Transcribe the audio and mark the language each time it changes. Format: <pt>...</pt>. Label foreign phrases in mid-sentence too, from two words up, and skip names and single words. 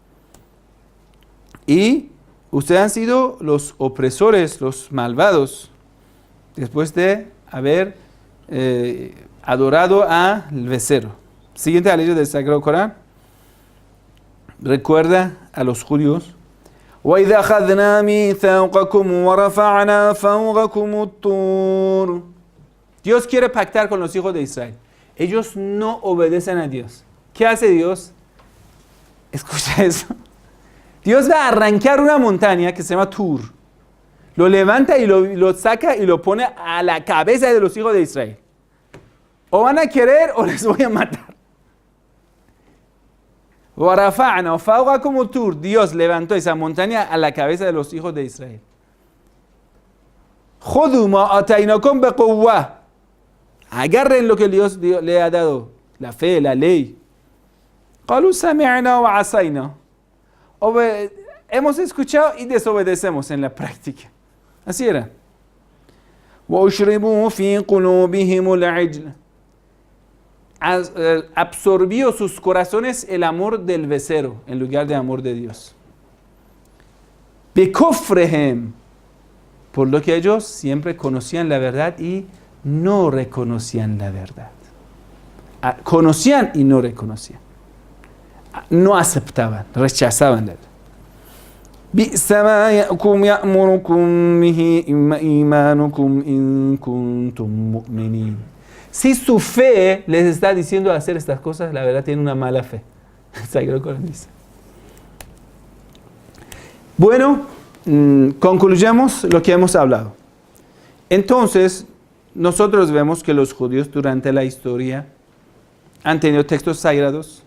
<es>Y ustedes han sido los opresores, los malvados, después de haber adorado al becerro. Siguiente a la ley del Sagrado Corán. Recuerda a los judíos.</es> <ar>وَإِذَا أَخَذْنَا مِيثَاقَكُمْ وَرَفَعْنَا فَوْقَكُمُ الطُّورَ.</ar> <es>Dios quiere pactar con los hijos de Israel. Ellos no obedecen a Dios. ¿Qué hace Dios? Escucha eso. Dios va a arrancar una montaña que se llama Tur. Lo levanta y lo saca y lo pone a la cabeza de los hijos de Israel. O van a querer o les voy a matar.</es> <ar>وَرَفَعْنَا فَوْقَكُمُ الطُّورَ.</ar> <es>Dios levantó esa montaña a la cabeza de los hijos de Israel.</es> <ar>خُذُوا مَا آتَيْنَاكُمْ بِقُوَّةٍ.</ar> <es>Agarren lo que Dios le ha dado, la fe, la ley.</es> <ar>قَالُوا سَمِعْنَا وَعَصَيْنَا.</ar> <es>Hemos escuchado y desobedecemos en la práctica. Así era.</es> <ar>وَأُشْرِبُوا فِي قُلُوبِهِمُ الْعِجْلَ.</ar> <es>Absorbió sus corazones el amor del becerro en lugar de amor de Dios.</es> <ar>بِكُفْرِهِمْ.</ar> <es>Por lo que ellos siempre conocían la verdad y no reconocían la verdad. Conocían y no reconocían. No aceptaban, rechazaban la verdad.</es> <ar>بِئْسَ مَا يَأْمُرُكُمْ بِهِ إِيمَانُكُمْ إِن كُنتُم مُؤْمِنِينَ.</ar> <es>Si su fe les está diciendo hacer estas cosas, la verdad tiene una mala fe. Sagrado Corán dice. Bueno, concluyamos lo que hemos hablado. Entonces, nosotros vemos que los judíos durante la historia han tenido textos sagrados.</es>